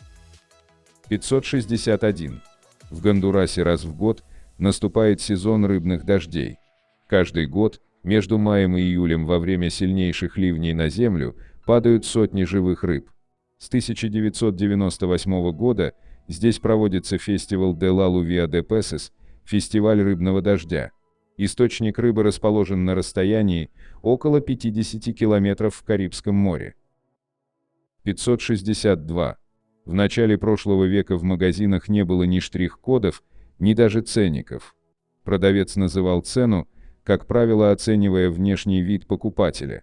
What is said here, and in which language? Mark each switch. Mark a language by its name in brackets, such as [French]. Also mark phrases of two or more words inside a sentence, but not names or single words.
[Russian] 561. В Гондурасе раз в год наступает сезон рыбных дождей. Каждый год, между маем и июлем во время сильнейших ливней на землю, падают сотни живых рыб. С 1998 года здесь проводится фестиваль де ла Лувия де Песес, фестиваль рыбного дождя. Источник рыбы расположен на расстоянии около 50 километров в Карибском море. 562. В начале прошлого века в магазинах не было ни штрих-кодов, ни даже ценников. Продавец называл цену, как правило, оценивая внешний вид покупателя.